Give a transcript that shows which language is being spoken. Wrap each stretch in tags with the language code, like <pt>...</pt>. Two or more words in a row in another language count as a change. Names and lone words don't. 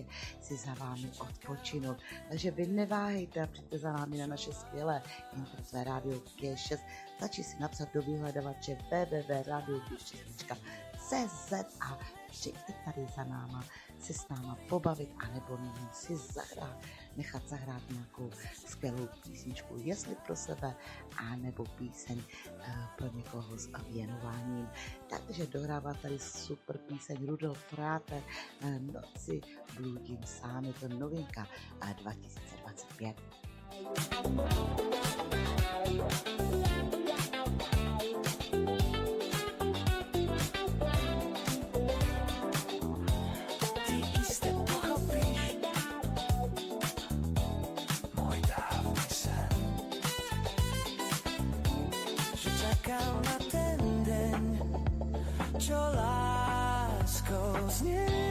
<cs>si za vámi odpočinout, takže vy neváhejte a přijďte za námi na naše skvělé internetové rádio G6, stačí si napsat do vyhledavače www.radioG6.cz a přijďte tady za náma si s náma pobavit, anebo si nechat zahrát nějakou skvělou písničku, jestli pro sebe, anebo píseň pro někoho s věnováním. Takže dohrává tady super píseň Rudolf Ráter, Noci bludím sám, je to novinka 2025.</cs> <sk>Čakám na ten deň, čo láskou znie.</sk>